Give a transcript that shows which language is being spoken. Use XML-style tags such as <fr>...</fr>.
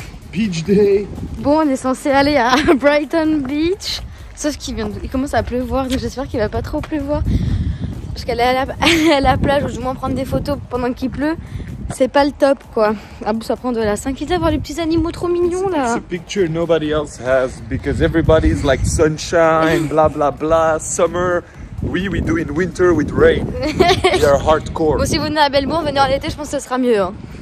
<en>Beach day.</en> <fr>Bon, on est censé aller à Brighton Beach, sauf qu'il commence à pleuvoir, donc j'espère qu'il va pas trop pleuvoir parce qu'aller à la plage ou du moins prendre des photos pendant qu'il pleut, c'est pas le top quoi. Ah bon, ça prend de la St Kilda voir les petits animaux trop mignons là.</fr> <en>It's a picture nobody else has because everybody's like sunshine, blah blah blah, summer. We do in winter with rain. We are hardcore.</en> <fr>Bon, si vous venez à Melbourne, venez en été, je pense que ce sera mieux. Hein.</fr>